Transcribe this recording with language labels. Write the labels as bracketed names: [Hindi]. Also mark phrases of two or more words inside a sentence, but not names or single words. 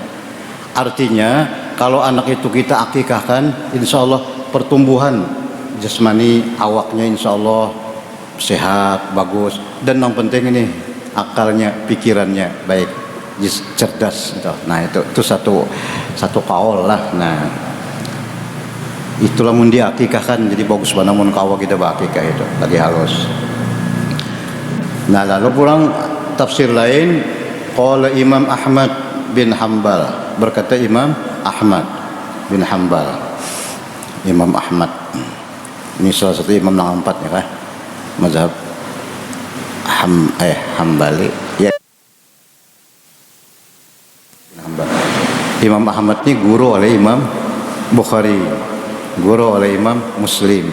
[Indonesian] Artinya kalau anak itu kita akikahkan, [Arabic] insya Allah [Indonesian] pertumbuhan jasmani, awaknya [Arabic] insya Allah [Indonesian] sehat, bagus, dan yang penting ini akalnya, pikirannya baik, cerdas. [Banjar] Nah itu satu kaul lah. Nah itulah mun diakikahkan jadi bagus banget mun kawa kita bakikah itu lagi halus. Nah lalu pulang tafsir lain, [Indonesian] qala Imam Ahmad bin Hanbal, berkata Imam Ahmad bin Hanbal. Imam Ahmad ini salah satu imam yang 4 ya kan, mazhab Hambali ya. Imam Ahmad ini guru oleh Imam Bukhari, guru oleh Imam Muslim.